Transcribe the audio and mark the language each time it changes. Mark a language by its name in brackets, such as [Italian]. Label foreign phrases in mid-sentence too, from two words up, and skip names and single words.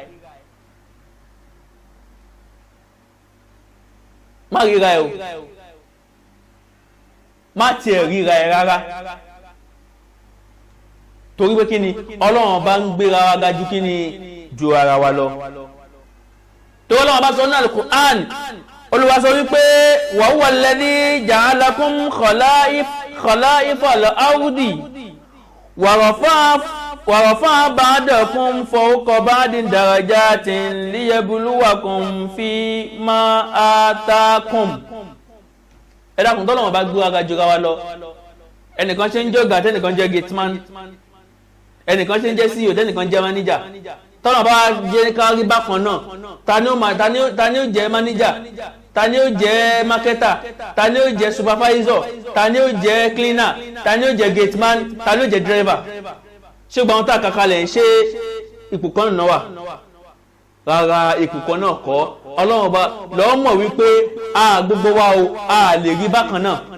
[Yoruba] má ríra ẹ̀ o má tiẹ̀ ríra ẹ̀ rárá torí pé kí ni Ọlọ́run bá ń gbéra wa ga ju kí ni ju ara wa lọ. tó Ọlọ́run bá sọ ní Al-Qur'an Olúwa sọ wípé [Arabic] وهو الذي جعلكم خلائف الأرض ورفع بعضكم فوق بعض درجات ليبلوكم فيما آتاكم. [Yoruba] ẹ dákun tó Ọlọ́run bá gbé wa ga jura wa lọ ẹnìkan ṣe ń jẹ́ ọ̀gá tẹ́nìkan jẹ́ gateman ẹnìkan ṣe ń jẹ́ CEO tẹ́nìkan jẹ́ manager tọ́nà bá jẹ́ kárí bákan náà ta ni ó jẹ́ manager ta ni ó jẹ́ marketer ta ni ó jẹ́ supervisor ta ni ó jẹ́ cleaner ta ni ó jẹ́ gateman ta ni ó jẹ́ driver ṣé gbọ́n tá a kàkalẹ̀ ṣé ipò kan náà wà rárá ipò kan náà kọ́ Ọlọ́run bá lọ́ọ́ mọ̀ wípé gbogbo wa o lè rí bákan náà